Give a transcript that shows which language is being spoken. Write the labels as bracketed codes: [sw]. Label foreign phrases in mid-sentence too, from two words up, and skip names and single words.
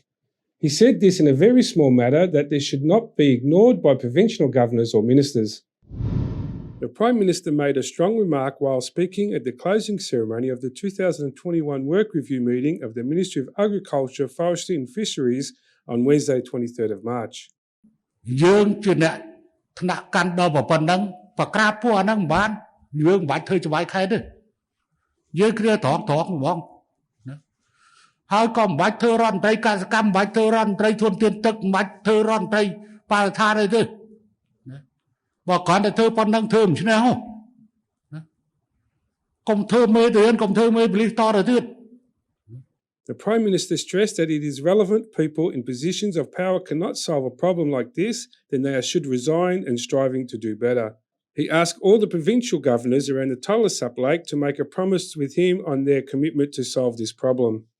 [en] He said this in a very small matter that this should not be ignored by provincial governors or ministers. The Prime Minister made a strong remark while speaking at the closing ceremony of the 2021 Work Review meeting of the Ministry of Agriculture, Forestry and Fisheries on Wednesday, 23rd of March. [km] ថ្នាក់កាន់ដល់ប៉ុណ្ណឹងបក្រាបពួកអាហ្នឹងមិនបានយើងមិនបាច់ធ្វើច្បាយខែទេយើងគ្រាត្រង់ហ្មងណាហើយក៏មិនបាច់ធ្វើរដ្ឋមន្ត្រីកសិកម្មមិនបាច់ធ្វើរដ្ឋមន្ត្រីធនធានទឹកមិនបាច់ធ្វើរដ្ឋមន្ត្រីបរិស្ថានអីទេណាបើគ្រាន់តែធ្វើប៉ុណ្ណឹងធ្វើមិនឈ្នះហ៎ណាកុំធ្វើមេរៀនកុំធ្វើមេប៉ូលីសតទៅទៀត [en] The Prime Minister stressed that it is relevant people in positions of power cannot solve a problem like this, then they should resign and striving to do better. He asked all the provincial governors around the Tolosap Lake to make a promise with him on their commitment to solve this problem.